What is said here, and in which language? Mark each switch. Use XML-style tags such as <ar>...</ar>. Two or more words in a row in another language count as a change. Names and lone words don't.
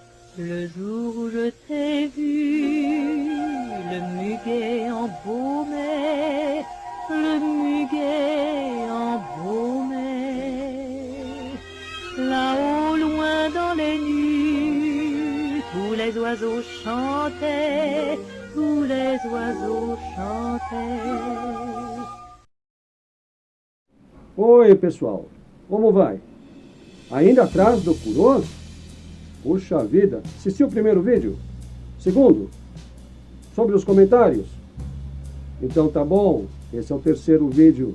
<fr>Le jour où je t'ai vu, le muguet embaumé, le muguet embaumé. Là-haut, loin dans les nues, tous les oiseaux chantaient, tous les oiseaux chantaient.</fr> <pt>Oi, pessoal, como vai? Ainda atrás do Kurose? Puxa vida, assistiu o primeiro vídeo? Segundo? Sobre os comentários? Então tá bom, esse é o terceiro vídeo.</pt>